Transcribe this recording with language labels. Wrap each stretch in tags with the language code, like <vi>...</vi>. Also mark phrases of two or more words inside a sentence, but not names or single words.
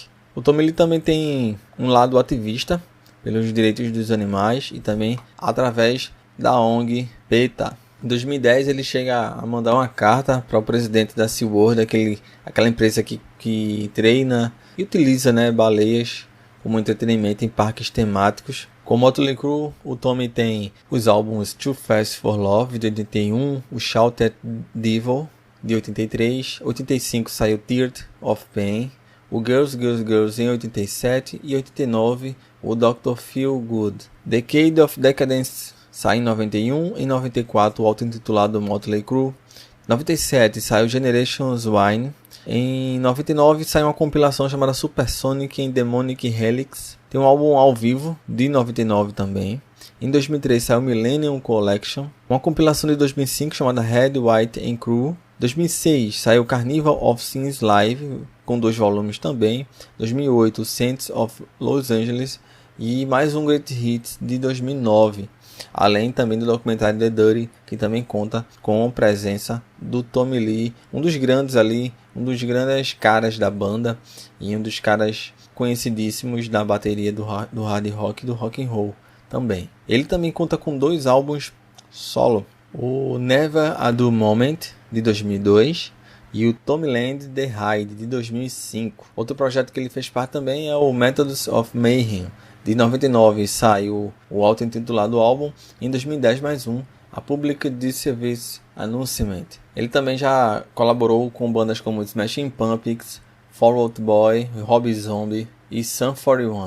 <pt>O Tommy Lee também tem um lado ativista pelos direitos dos animais e também através da ONG PETA. Em 2010 ele chega a mandar uma carta para o presidente da SeaWorld, aquela empresa que treina e utiliza, baleias como entretenimento em parques temáticos. Com o Motley Crue, o Tommy tem os álbuns Too Fast for Love, de 81, o Shout at Devil, de 83, 85 saiu Tears of Pain, o Girls, Girls, Girls em 87 e 89 o Dr. Feel Good. Decade of Decadence sai em 91, em 94 o auto-intitulado Motley Crue, 97 saiu Generations Wine, em 99 saiu uma compilação chamada Supersonic and Demonic Helix, tem um álbum ao vivo de 99 também. Em 2003 saiu Millennium Collection, uma compilação de 2005 chamada Red, White and Crue. 2006 saiu Carnival of Sins Live, com 2 volumes também. 2008 Saints of Los Angeles e mais um Great Hits de 2009. Além também do documentário The Dirty, que também conta com a presença do Tommy Lee, um dos grandes caras da banda e um dos caras conhecidíssimos da bateria do hard rock e do rock and roll também. Ele também conta com 2 álbuns solo, o Never a Dull Moment de 2002 e o Tommyland The Ride de 2005. Outro projeto que ele fez parte também é o Methods of Mayhem. De 99 saiu o auto-intitulado álbum, em 2010 mais um, a Public Disservice Announcement. Ele também já colaborou com bandas como Smashing Pumpkins, Fall Out Boy, Rob Zombie e Sum 41.</pt>